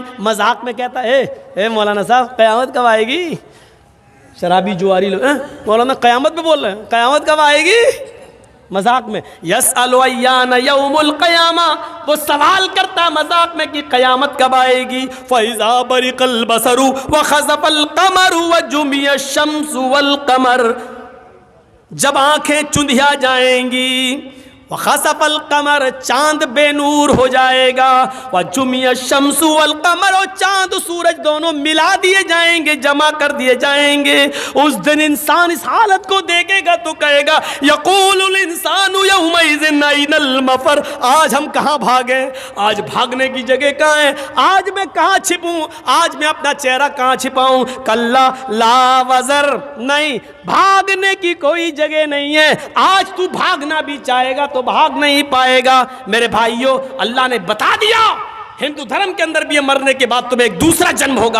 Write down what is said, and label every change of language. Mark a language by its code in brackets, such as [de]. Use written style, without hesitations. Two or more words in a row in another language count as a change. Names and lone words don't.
[hi] मजाक में कहता है ए मौलाना साहब कयामत कब आएगी? शराबी जुआरी लोग मौलाना कयामत में बोल रहे हैं, कयामत कब आएगी? मजाक में। [ar] يسأل أيان يوم القيامة, [hi] वो सवाल करता मजाक में कि कयामत कब आएगी। [ar] فإذا برق البصر وخسف القمر وجمع الشمس والقمر, [hi] जब आंखें चुंधिया जाएंगी, [ar] وخسف القمر, [hi] चांद बेनूर हो जाएगा, [ar] وجمع الشمس والقمر, [hi] और चांद सूरज दोनों मिला दिए जाएंगे, जमा कर दिए जाएंगे। उस दिन इंसान इस हालत को देखेगा तो कहेगा [ar] يقول الإنسان يومئذ أين المفر, [hi] आज हम कहाँ भागे, आज भागने की जगह कहाँ है, आज मैं कहाँ छिपूं, आज मैं अपना चेहरा कहाँ छिपाऊं। [ar] كلا لا وزر, [hi] नहीं, भागने की कोई जगह नहीं है। आज तू भागना भी चाहेगा तो भाग नहीं पाएगा। मेरे भाइयों, अल्लाह ने बता दिया हिंदू धर्म के अंदर भी है, मरने के बाद तुम्हें एक दूसरा जन्म होगा।